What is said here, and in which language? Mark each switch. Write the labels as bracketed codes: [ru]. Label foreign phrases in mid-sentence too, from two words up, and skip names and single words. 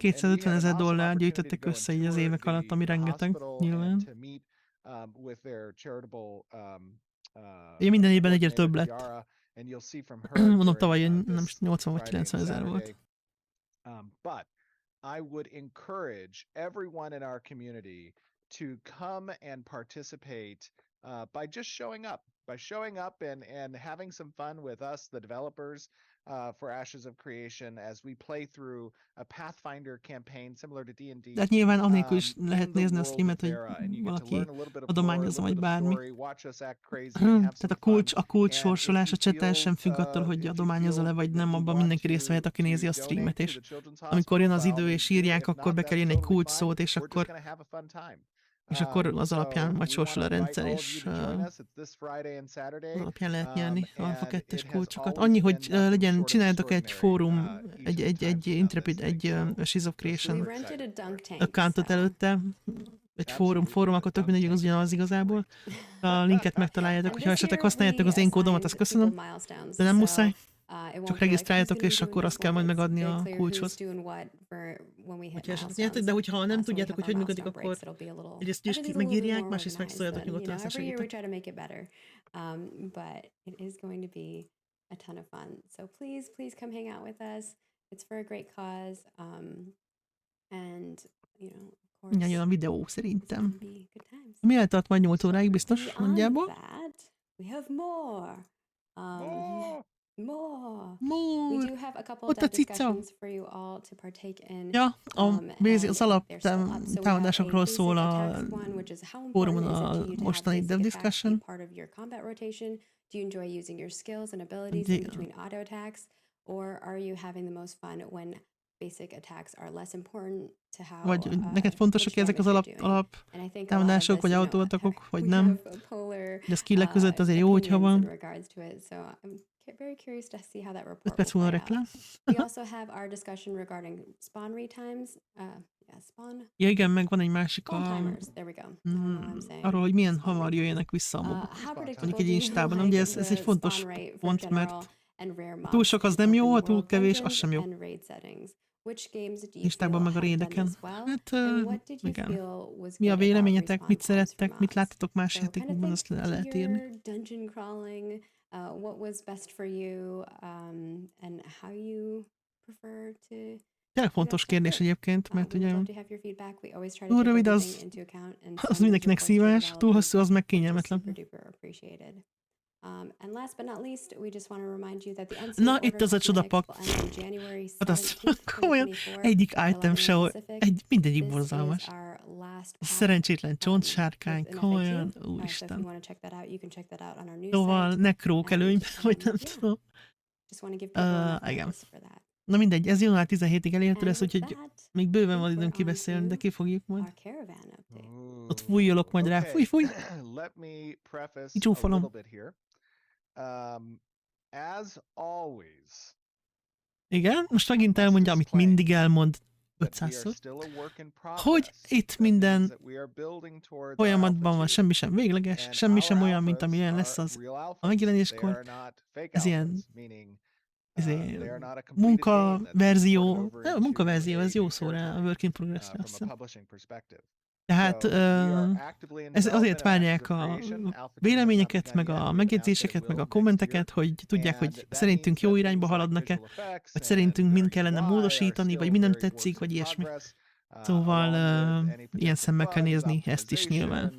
[en] And we [hu] 250 [en] had an [hu] ezer [en] awesome [hu] dollár [en] opportunity to [hu] gyűjtöttek [en] go and [hu] össze így az [en] tour [hu] évek alatt, ami [en] the [hu] rengeteg, [en] hospital and [hu] nyilván. [en] to meet with their charitable [hu] Ugye minden évben egyre több [en] coordinator, [hu] lett. [en] Kiara, and you'll see from her [hu] Mondom, tavaly [en] during [hu] nem [en] this [hu] 80 vagy [en] Friday and [hu] 90 ezer volt. [en] Saturday. But I would encourage everyone in our community to come and participate by just showing up, and having some fun with us, the developers, for Ashes of Creation, as we play through a Pathfinder campaign similar to D&D. [hu] De hát nyilván annélkül is [en] in [hu] lehet [en] the [hu] nézni a [en] world of [hu] streamet, hogy [en] Thera, and you get to [hu] valaki [en] learn a little bit of lore, a [hu] adományozza, [en] little [hu] vagy [en] bit of [hu] bármi. [en] story, watch us act crazy, and have [hu] Tehát [en] some [hu] a kulcs [en] fun. [hu] sorsolás a [en] And if you [hu] chatten sem [en] feel, [hu] függ attól, hogy [en] if you [hu] adományozol-e, [en] feel [hu] vagy [en] that [hu] nem, [en] you [hu] abban [en] want [hu] mindenki részt vehet, aki nézi a [en] donate [hu] streamet, [en] to [hu] és [en] the Children's [hu] amikor jön az [en] Hospital, by [hu] idő [en] all [hu] és [en] means do. [hu] írják, [en] If [hu] akkor [en] not, [hu] be kell [en] that's [hu] írni egy [en] totally [hu] kulcs [en] fine. [hu] szót, és [en] We're just [hu] akkor [en] gonna have a fun time. [hu] az [en] So [hu] alapján majd [en] we [hu] sorsul a [en] wanna invite [hu] rendszer, [en] all of you [hu] és [en] to join us. It's this Friday and Saturday. [hu] alapján lehet nyerni Alpha [en] And [hu] 2-es [en] it has [hu] kulcsokat. [en] always [hu] Annyi, [en] been [hu] hogy [en] nothing [hu] legyen, [en] short of [hu] csináljatok egy [en] extraordinary, [hu] fórum, [en] each of the times [hu] egy [en] we've done [hu] Intrepid, [en] this [hu] egy [en] thing. So [hu] Ashes of [en] we're [hu] Creation [en] We super rented a excited for dunk it. tank. [hu] accountot [en] So. [hu] előtte, egy fórum, akkor tök mindegy, az ugyanaz igazából. A linket megtaláljátok, hogyha esetleg használjátok az én kódomat, azt köszönöm, de nem muszáj. Csak regisztráljátok, és akkor azt kell majd megadni a kulcshoz. Hogyha esetleg nyertek, de hogyha nem tudjátok, hogy működik, akkor egyrészt is megírják, másrészt megszóljatok nyugodtan [en] Every year we [hu] összesegítek. [en] try to make it better, but it is going to be a ton of fun. So please come hang out with us. It's for a great cause, and you know, of course, [hu] Mindjárt jön a videó, [en] it's [hu] szerintem. [en] gonna be good times. [hu] Mi eltart majd 8 óráig, biztos, [en] Beyond [hu] nagyjából. [en] that, we have more. Oh! More. We [hu] Múr! [en] do have a couple [hu] Ott a [en] of [hu] cica! [en] discussions for you all to partake in. [hu] Ja, az alap [en] they're still up. So we have a [hu] támadásokról [en] basic [hu] szól a [en] attacks one, which is how [hu] fórumon [en] important is it [hu] a [en] to you to have [hu] mostani [en] basic [hu] dev [en] attacks be [hu] discussion. [en] part of your combat rotation? Do you enjoy using your skills and abilities in between auto attacks? Or are you having the most fun when basic attacks are less important to how [hu] Vagy neked fontosak [en] much [hu] ezek az [en] damage you're doing? [hu] alap [en] And I think a lot of [hu] támadások, [en] this, [hu] vagy [en] you know, [hu] autóatakok, vagy [en] we [hu] nem. [en] have a polar, [hu] De a skillek között azért jó, hogyha [en] opinions in [hu] van. [en] regards to it. So I'm very curious to see how that [hu] 5 [en] report [hu] perc [en] will [hu] múlva [en] play out. [hu] reklám. [en] We also have our discussion regarding spawn retimes. Spawn [hu] Ja igen, meg van egy másik [en] timers. There we go. I don't know what I'm saying. [hu] arról, hogy milyen hamar jöjjenek vissza a mobok. [en] How predictable [hu] Mondjuk [en] do [hu] egy [en] you [hu] Instában, [en] like [hu] ugye ez egy [en] the [hu] fontos [en] spawn rate for [hu] pont, [en] general [hu] mert [en] and rare mobs [hu] túl sok az [en] in [hu] nem jó, [en] open [hu] ha túl [en] world [hu] kevés, az [en] dungeons [hu] sem jó. [en] and raid settings? Which games do you feel [hu] Instában meg a [en] have done [hu] raideken. [en] this well? [hu] Hát [en] And what did you [hu] igen. [en] feel was [hu] Mi a [en] good about [hu] véleményetek, [en] respawn [hu] mit [en] times for [hu] szerettek, mit [en] mobs? [hu] láttatok más [en] So kind of [hu] játékokban, azt [en] think [hu] le [en] to [hu] lehet írni. [en] your dungeon crawling, what was best for you, and how you prefer to. [hu] Tényleg fontos kérdés egyébként, mert [en] We would [hu] ugye [en] love to have your feedback. We always try to [hu] túl [en] take [hu] rövid [en] everything [hu] az, [en] into account, and [hu] az [en] send [hu] mindenkinek [en] those reports to [hu] szívás, túl [en] developers, [hu] hosszú az meg [en] which is [hu] kényelmetlen. [en] super duper appreciated. And last but not least, we just want to remind you that the NCO [hu] Na, [en] Order [hu] itt az a [en] Cosmetics [hu] csodapak. [en] will end on January [hu] Hát azt [en] 17th, [hu] komolyan, [en] 2024, [hu] egyik [en] 11 [hu] item sehol, [en] Pacific. [hu] mindegyik [en] This [hu] borzalmas. [en] is our last last pack, [hu] Szerencsétlen csontsárkány, [en] with an [hu] komolyan, [en] FAQ. So if you [hu] úristen. [en] want to check that out, you can check that out on our news [hu] Szóval [en] site. [hu] nekrók előnyben, vagy nem [en] Yeah, [hu] tudom. [en] just want to give people enough [hu] Igen. [en] notice for that. [hu] Na mindegy, ez január 17-ig elérhető lesz, [en] And with [hu] úgyhogy [en] that, [hu] még bőven [en] I [hu] van [en] think [hu] időnk [en] we're on [hu] kibeszélni, de [en] to [hu] kifogjuk majd. [en] our caravan update. [hu] Ott fújjolok majd rá. Fúj, fúj! [en] Let me preface a [hu] Kicsúfolom. [en] little bit here. As always, [hu] Igen, most megint elmondja, amit mindig elmond 500-szor, hogy itt minden folyamatban van, semmi sem végleges, semmi sem olyan, mint amilyen lesz az a megjelenéskor. Ez ilyen munkaverzió, munkaverzió, ez jó szó rá, a [en] work in progress-re, [hu] azt hiszem. Tehát ez azért várják a véleményeket, meg a megjegyzéseket, meg a kommenteket, hogy tudják, hogy szerintünk jó irányba haladnak-e, vagy szerintünk mind kellene módosítani, vagy mi nem tetszik, vagy ilyesmi. Szóval ilyen szemmel kell nézni ezt is nyilván.